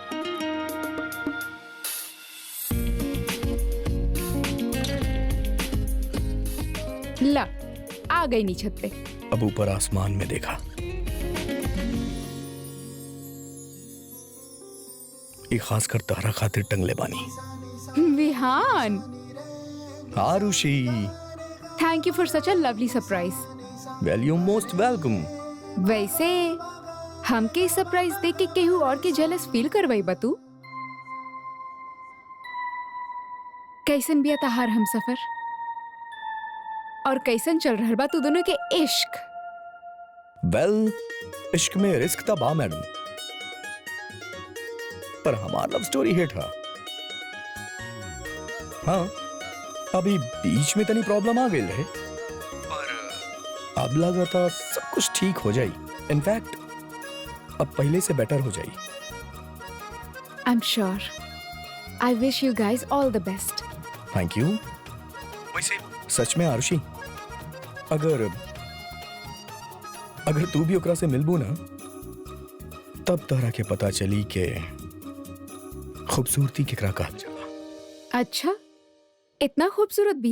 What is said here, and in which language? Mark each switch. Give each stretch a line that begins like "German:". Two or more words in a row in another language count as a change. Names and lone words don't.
Bhojpuri: ला आ गई नी छत पे। अब ऊपर आसमान में देखा, ये खास कर तारा खातिर टंगले बानी। विहान, आरुषि,
English: Thank you for such a lovely surprise. Well you most welcome.
Bhojpuri: वैसे हमके सरप्राइज दे के केहू और के
English: jealous feel
Bhojpuri: करवाई बा तू? कैसन बिया तहार हम सफर और कैसन चल रहल बा तू दोनों के इश्क? वेल, इश्क में रिस्क था बा मैडम, पर हमार
English: love story hit
Bhojpuri: है। हाँ, अभी बीच में तनी प्रॉब्लम आ गई है, पर अब लगा था सब कुछ ठीक हो जाई। इनफैक्ट अब पहले से बेटर हो जाई।
English: I am sure. I wish you guys all the best. Thank you.
Bhojpuri: वैसे सच में आरुषि, अगर तू भी ओकरा से मिलबू ना, तब तोहरा के पता चली के खूबसूरती केकरा कहल जाला। अच्छा, इतना खूबसूरत बिया?